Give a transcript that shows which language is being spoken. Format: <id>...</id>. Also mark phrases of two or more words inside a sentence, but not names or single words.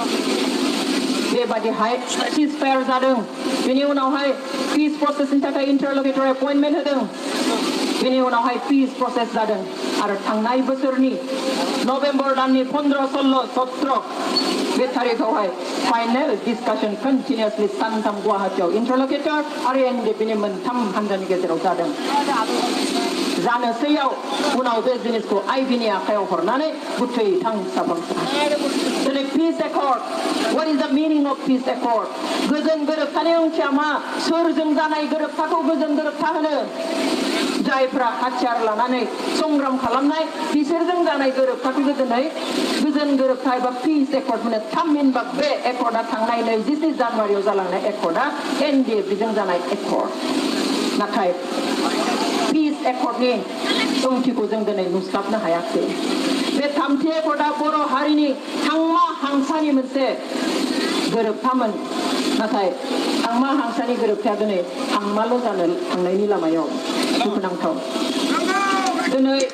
<brx>बेबादिहाय सिज फायार जादों बेनि उनावहाय पिस प्रसेसनि थाखाय</brx> <en>interlocutor appointment</en> <brx>होदों बेनि उनावहाय</brx> <en>peace process</en> <brx>जादों आरो थांनाय बोसोरनि नभेम्बर दाननि 15, 16, 17 बे थारिखआवहाय</brx> <en>final discussion continuously</en> <brx>सानथाम गुवाहाटीयाव इन्टारल'केटर आरो एनडिएफनि मोनथाम हान्जानि गेजेराव जादों जानोसैयाव उनाव बे जिनिसखौ आइबिनि आखायाव हरनानै गुथै थांसाफां दिनै</brx> <en>peace accord what is the meaning of peace accord</en> <brx>गोजोन गोरोबथानि ओंथिया मा सोरजों जानाय गोरोबथाखौ गोजोन गोरोबथा होनो जायफ्रा हाथियार लानानै संग्राम खालामनाय बिसोरजों जानाय गोरोबथाखौ दिनै गोजोन गोरोबथा एबा</brx> <en>peace accord</en> <brx>होनो थामहिनबा बे एकर्डआ थांनाय 24 जानुवारियाव जालांनाय एकर्डआ एनडिएफबिजों जानाय एकर्ड नाथाय पिस एकर्डनि ओंथिखौ जों दिनै नुस्लाबनो हायाखै बे थामथि एकर्डआ बर' हारिनि हांमा हांसानि मोनसे गोरोबथामोन नाथाय हांमा हांसानि गोरोबथाया दिनै हांमाल' जानो थांनायनि लामायाव दुखुनांथाव दिनै</brx>